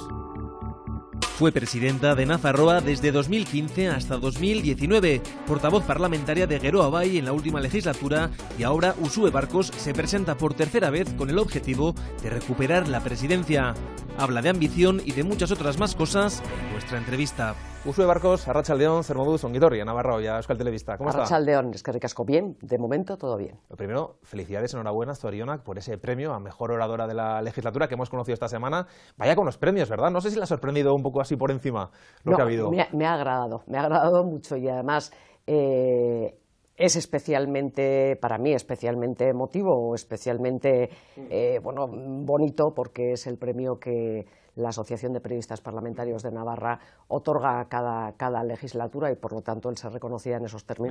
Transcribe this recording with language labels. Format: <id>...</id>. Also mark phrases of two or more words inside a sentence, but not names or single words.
<es>Fue presidenta de Nafarroa desde 2015 hasta 2019, portavoz parlamentaria de Geroa Bai en la última legislatura y ahora Uxue Barkos se presenta por tercera vez con el objetivo de recuperar la presidencia. Habla de ambición y de muchas otras más cosas en nuestra entrevista.</es> <eu>Uxue Barkos, Arratsaldeon, zer moduz, ongitorri, Navarroa, Euskal Telebista.</eu> <es>¿Cómo está?</es> <eu>Arratsaldeon, eskerrik asko,</eu> <es>bien, de momento todo bien. Lo primero, felicidades, enhorabuena, Zorionak, por ese premio a mejor oradora de la legislatura que hemos conocido esta semana. Vaya con los premios, ¿verdad? No sé si le ha sorprendido un poco así por encima lo que ha habido. Me ha agradado mucho y además es especialmente, para mí, especialmente emotivo, especialmente bonito porque es el premio que la Asociación de Periodistas Parlamentarios de Navarra otorga cada legislatura y por lo tanto él se reconocía en esos términos.</es>